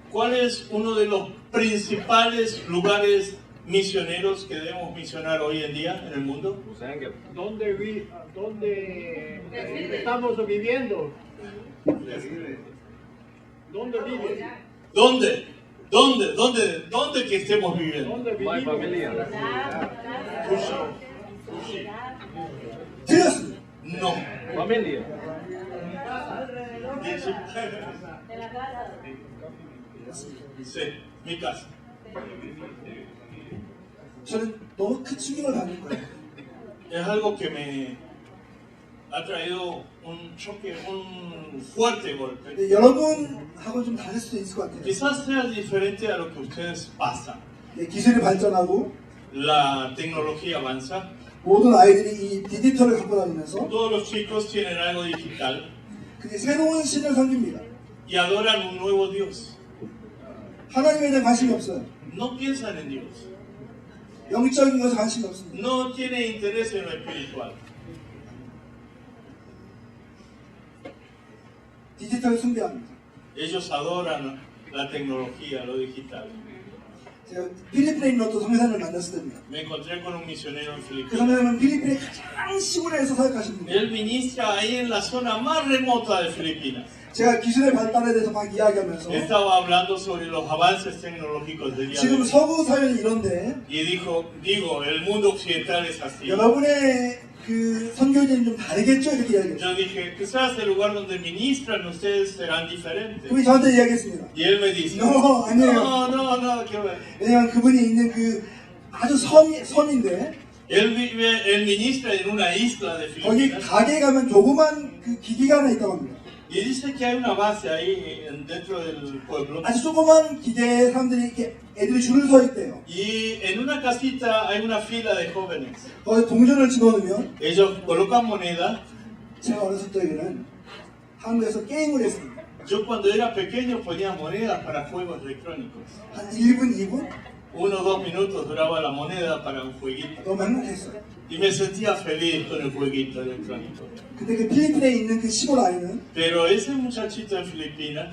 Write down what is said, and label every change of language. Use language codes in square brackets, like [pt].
[es] ¿Cuál es uno de los principales lugares misioneros que debemos misionar hoy en día en el mundo? ¿Dónde estamos viviendo? ¿Dónde vives? ¿Dónde? ¿Dónde que estemos viviendo? ¿Dónde vivimos? [ko] 틀렸습니다. [es] No. Familia. De la casa. Sí, mi casa. [ko] 저는 너무 큰 충격을 받는 거예요. [es] Es algo que me ha traído un choque, un fuerte golpe. [ko] 근데 여러분하고는 좀 다를 수도 있을 것 같아요. [es] Quizás sea diferente a lo que ustedes pasan. [ko] 기술이 발전하고 [es] La tecnología avanza, [ko] 모든 아이들이 이 디지털을 갖고 다니면서 [es] todos los chicos tienen algo digital [ko] 그게 새로운 신을 섬깁니다. [es] y adoran un nuevo Dios. [ko] 하나님에 대한 관심이 없어요. [es] No piensan en Dios, [ko] 영적인 것에 관심이 없습니다. [es] no tienen interés en lo espiritual. [ko] 디지털을 숭배합니다. [es] Ellos adoran la tecnología, lo digital. [ko] 제가 필리핀에 있는 어떤 선교사님을 만났을 때입니다. [es] Me encontré con un misionero en 그 Filipinas. [ko] 선교사님은 필리핀의 가장 시골에서 사역하십니다. [es] Él ministra ahí en la zona más remota de Filipinas. [ko] 제가 기술의 발달에 대해서 막 이야기하면서 [es] Estaba hablando sobre los avances tecnológicos del día de [ko] 지금 [es] hoy. [ko] 서구 사회는 이런데 [es] Y digo, el mundo occidental es así. [ko] 여러분의 그 선교지는 좀 다르겠죠? 이렇게 이야기했어요. [es] Yo dije, quizás el lugar donde ministran ustedes serán diferentes. [ko] 그분이 저한테 이야기했습니다. [es] Y él me dice, [ko] No, 아니에요. [es] no, que ver. [ko] 왜냐면 그분이 있는 그 아주 섬인데 [es] Él ministra en una isla de [ko] 거기 [es] Filipinas. [ko] 가게 가면 조그만 그 기계가 하나 있다고 합니다. [es] Y dice que hay una base ahí dentro del pueblo. [ko] 아주 조그만 기계에 사람들이 이렇게 애들이 줄을 서 있대요. [es] Y en una casita hay una fila de jóvenes. [ko] 거기 동전을 집어넣으면 [es] Ellos colocan moneda. [ko] 제가 어렸을 때에는 한국에서 게임을 했습니다. [es] Yo cuando era pequeño ponía monedas para juegos electrónicos. [ko] 한 1분, 2분 [es] 1 o 2 minutos duraba la moneda para un jueguito. [ko] 너무 행복했어요. [es] Y me sentía feliz con el jueguito electrónico. [ko] 근데 그 필리핀에 있는 그 시골 아이는 [es] Pero ese muchachito en Filipinas